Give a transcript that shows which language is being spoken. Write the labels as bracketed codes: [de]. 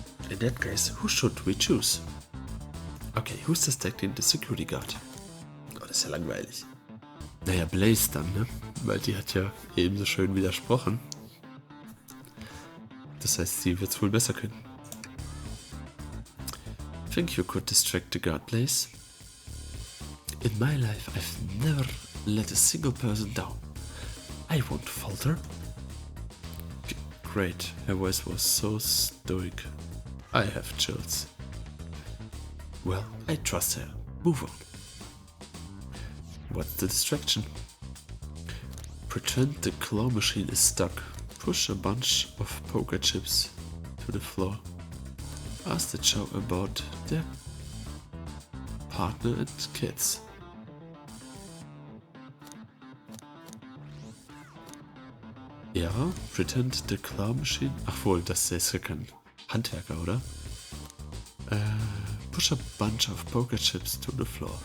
[en] In that case, who should we choose? Okay, who's distracting the security guard? [de] Oh, das ist ja langweilig. Naja, Blaze dann, ne? Weil die hat ja ebenso schön widersprochen. Das heißt, sie wird es wohl besser können. [en] Think you could distract the guard, Blaze? In my life, I've never let a single person down. I won't falter. Great, her voice was so stoic. I have chills. Well, I trust her. Move on. What's the distraction? Pretend the claw machine is stuck. Push a bunch of poker chips to the floor. Ask the Chow about their partner and kids. Ja, pretend the claw machine. [de] Ach wohl, das ist ja kein Handwerker, oder? [en] Push a bunch of poker chips to the floor.